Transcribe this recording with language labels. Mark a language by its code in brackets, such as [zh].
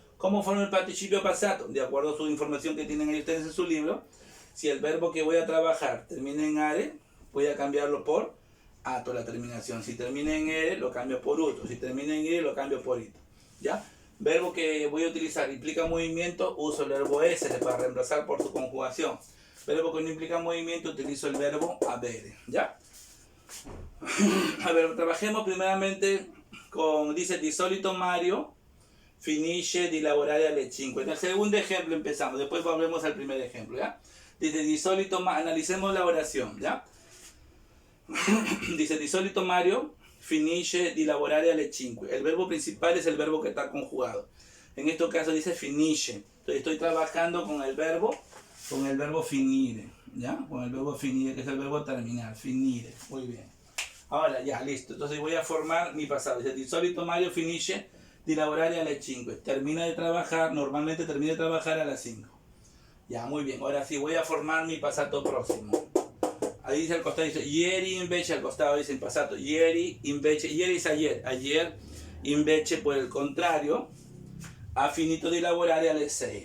[es] ¿Cómo forma el participio passato? De acuerdo a su información que tienen ahí ustedes en su libro, si el verbo que voy a trabajar termina en are, voy a cambiarlo por ato la terminación. Si termina en ere, lo cambio por uto. Si termina en ire, lo cambio por ito. ¿Ya? Verbo que voy a utilizar implica movimiento, uso el verbo essere para reemplazar por su conjugación. Verbo que no implica movimiento, utilizo el verbo avere. ¿Ya? A ver, trabajemos primeramente con, dice, [it] di solito Mario finisce di lavorare alle 5. [es] En el segundo ejemplo empezamos, después volvemos al primer ejemplo, ¿ya? Dice, di solito, analicemos la oración, ¿ya? Dice, [it] di solito Mario finisce di lavorare alle 5. [es] El verbo principal es el verbo que está conjugado. En este caso dice finisce. Entonces estoy trabajando con el verbo finire, ¿ya? Con el verbo finire, que es el verbo terminar, finire. Muy bien. Ahora ya, listo. Entonces voy a formar mi pasado. Dice, [it] di solito Mario finisce di lavorare alle 5. [es] Termina de trabajar, normalmente termina de trabajar a las 5. Ya, muy bien. Ahora sí, voy a formar mi pasado próximo. Ahí dice al costado, dice, ieri invece, al costado dice en pasado, ieri invece, ieri es ayer, ayer invece por el contrario, [it] ha finito di lavorare alle 6.